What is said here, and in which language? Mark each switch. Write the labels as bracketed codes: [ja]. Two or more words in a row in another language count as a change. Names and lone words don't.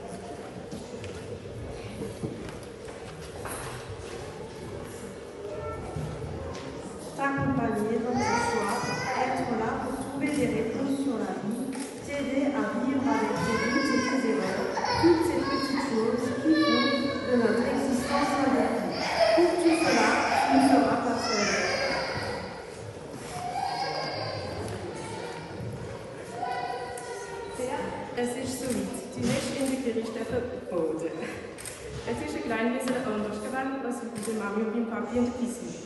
[fr] T'accompagner dans tes choix, être là pour trouver des réponses sur la vie, t'aider à vivre avec tes doutes et tes erreurs, toutes ces petites choses qui font de notre existence un défi. Pour tout cela, tu ne seras pas seul. [de] Es ist soweit. Die nächste Entwicklung ist verboten. Es ist ein klein bisschen anders gewesen, als mit der Mami und beim Papi und der Pissi.